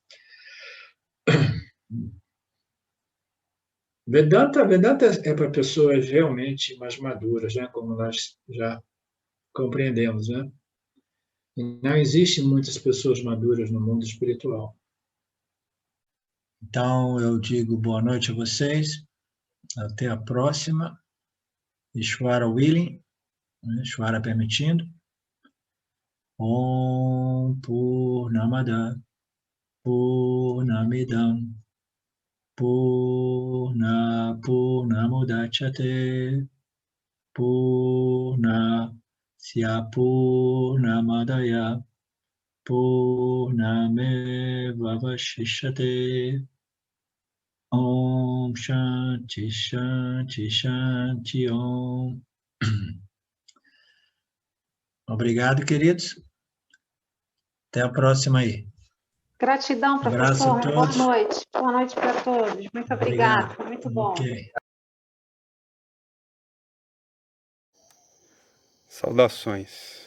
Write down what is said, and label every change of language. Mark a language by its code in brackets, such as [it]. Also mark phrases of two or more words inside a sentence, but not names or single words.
[pt] Vedanta é para pessoas realmente mais maduras, né? Como nós já compreendemos, né? E não existem muitas pessoas maduras no mundo espiritual. Então, eu digo boa noite a vocês, até a próxima. Ishvara willing, Ishvara permitindo. [sa] Om Purnamada Purnamidam Purnamudachyate Purnasya Purnamadaya Purnamevavashishyate. Om Shanti Shanti Shanti Om. [pt] Obrigado, queridos. Até a próxima aí. Gratidão, Abraço a professor. todos. Boa noite. Boa noite para todos. Muito obrigada. Foi muito bom. Ok. Saudações.